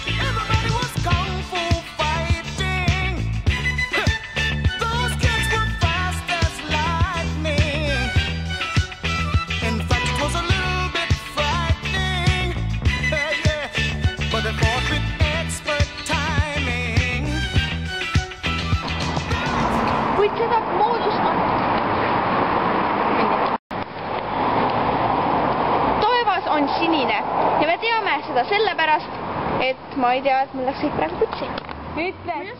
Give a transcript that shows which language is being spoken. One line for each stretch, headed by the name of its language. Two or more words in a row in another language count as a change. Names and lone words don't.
English: Everybody was kung fu fighting. Those kids were fast as lightning. In fact, it was a little bit frightening. Yeah. But they fought with expert timing.
Estonian: Kuid seda moodus on... Taevas on sinine ja me teame seda sellepärast, et ma ei tea, et mul läks kõik praegu putsi.